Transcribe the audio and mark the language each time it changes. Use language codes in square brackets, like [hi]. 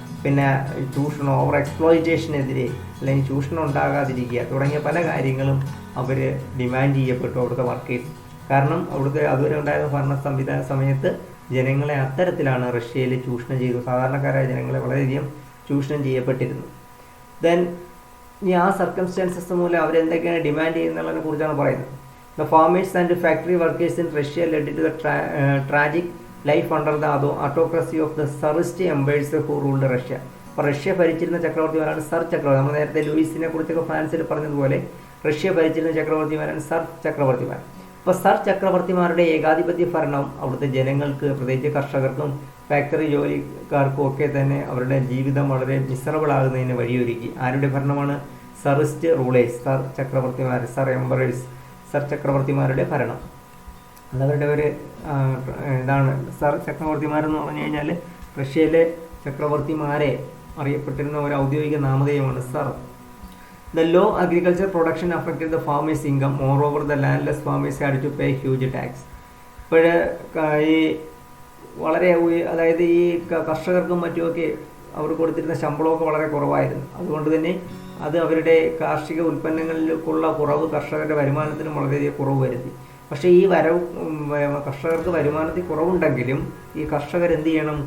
[ml] പിന്നെ ചൂഷണം, ഓവർ എക്സ്പ്ലോയിറ്റേഷനെതിരെ അല്ലെങ്കിൽ ചൂഷണം ഉണ്ടാകാതിരിക്കുക തുടങ്ങിയ പല കാര്യങ്ങളും അവർ ഡിമാൻഡ് ചെയ്യപ്പെട്ടു അവിടുത്തെ വർക്കേഴ്സ്. കാരണം അവിടുത്തെ അതുവരെ ഉണ്ടായിരുന്ന ഭരണ സമയത്ത് ജനങ്ങളെ അത്തരത്തിലാണ് റഷ്യയിൽ ചൂഷണം ചെയ്തു. സാധാരണക്കാരായ ജനങ്ങളെ വളരെയധികം ചൂഷണം ചെയ്യപ്പെട്ടിരുന്നു. ദെൻ ഈ ആ സർക്കംസ്റ്റാൻസസ് മൂലം അവരെന്തൊക്കെയാണ് ഡിമാൻഡ് ചെയ്യുന്നതിനെ കുറിച്ചാണ് പറയുന്നത്. [en] The farmers and factory workers in Russia led to the tragic life under the autocracy of the Tsarist empires who ruled Russia. [ml] അപ്പോൾ റഷ്യ ഭരിച്ചിരുന്ന ചക്രവർത്തിമാരാണ് സർ ചക്രവർത്തി. നമ്മൾ നേരത്തെ ലൂയിസിനെ കുറിച്ചൊക്കെ ഫ്രാൻസിൽ പറഞ്ഞതുപോലെ റഷ്യ ഭരിച്ചിരുന്ന ചക്രവർത്തിമാരാണ് സർ ചക്രവർത്തിമാർ. അപ്പോൾ സർ ചക്രവർത്തിമാരുടെ ഏകാധിപത്യ ഭരണം അവിടുത്തെ ജനങ്ങൾക്ക്, പ്രത്യേകിച്ച് കർഷകർക്കും ഫാക്ടറി ജോലിക്കാർക്കും ഒക്കെ തന്നെ അവരുടെ ജീവിതം വളരെ മിസറബിളാകുന്നതിന് വഴിയൊരുക്കി. ആരുടെ ഭരണമാണ്? സറിസ്റ്റ് rulers, sir ചക്രവർത്തിമാർ, sir emperors, sir ചക്രവർത്തിമാരുടെ ഭരണം. അതവരുടെ ഒരു ഇതാണ്. സർ ചക്രവർത്തിമാരെന്ന് പറഞ്ഞു കഴിഞ്ഞാൽ റഷ്യയിലെ ചക്രവർത്തിമാരെ അറിയപ്പെട്ടിരുന്ന ഒരു ഔദ്യോഗിക നാമധേയമാണ് sir. [en] The low agriculture production affected the farmers' income. Moreover, the landless farmers had to pay huge tax. [ml] ഇപ്പോൾ ഈ വളരെ അതായത് ഈ കർഷകർക്കും മറ്റുമൊക്കെ അവർ കൊടുത്തിരുന്ന ശമ്പളമൊക്കെ വളരെ കുറവായിരുന്നു. അതുകൊണ്ട് തന്നെ അത് അവരുടെ കാർഷിക ഉൽപ്പന്നങ്ങളിലേക്കുള്ള കുറവ് കർഷകരുടെ വരുമാനത്തിനും വളരെയധികം കുറവ് വരുത്തി. പക്ഷേ ഈ കർഷകർക്ക് വരുമാനത്തിൽ കുറവുണ്ടെങ്കിലും ഈ കർഷകർ എന്ത് ചെയ്യണം?